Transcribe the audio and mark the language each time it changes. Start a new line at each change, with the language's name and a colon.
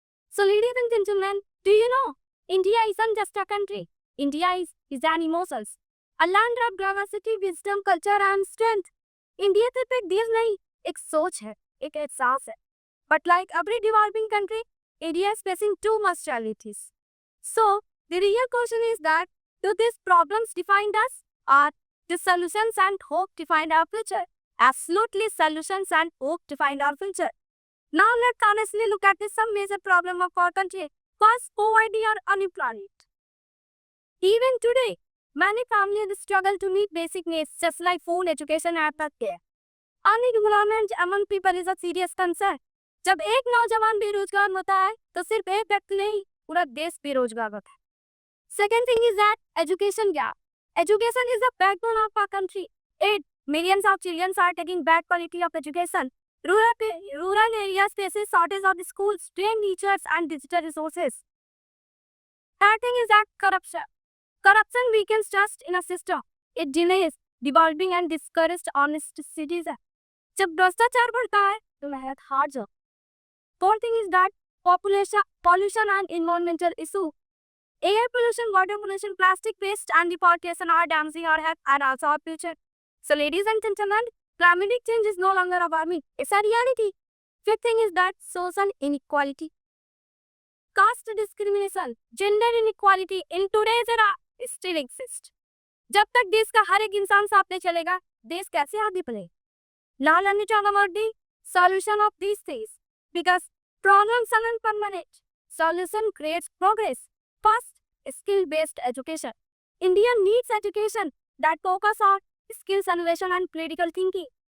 English: So, ladies and gentlemen, do you know India isn't just a country? India is an emotions. A land of diversity, wisdom, culture and strength.
Hindi: India सिर्फ एक देश नहीं, एक सोच है, एक एहसास है.
English: But like every developing country, India is facing too much challenges. So, the real question is that, do these problems define us? Or the solutions and hope define our future? Absolutely, solutions and hope define our future. Now let's honestly look at some major problem of our country. First, poverty or unemployment. Even today, many families struggle to meet basic needs just like food, education and healthcare. Unemployment among people is a serious concern.
Hindi: जब एक नौजवान बेरोजगार होता है तो सिर्फ एक व्यक्ति नहीं, पूरा देश बेरोजगार होता है.
English: Second thing is that education gap. Education is the backbone of our country. 8 millions of children are taking bad quality of education. Rural areas faces shortage of schools, trained teachers and digital resources. Third thing is that corruption. Corruption weakens trust in a system. It delays developing and discourages honest citizens.
Hindi: जब भ्रष्टाचार बढ़ता है तो मेहनत हार जाओ.
English: Fourth thing is that pollution and environmental issue. Air pollution, water pollution, plastic waste and deforestation are damaging our health and also our future. So ladies and gentlemen, climatic change is no longer a warming, it's a reality. Fifth thing is that social inequality. Caste discrimination, gender inequality in today's era still exist.
Hindi: जब तक देश का हर एक इंसान सामने चलेगा, देश कैसे आगे बढ़ेगा?
English: Now let me talk about the solution of these things. Because problems aren't permanent. Solution creates progress. First, skill-based education. India needs education that focus on skills, innovation and critical thinking.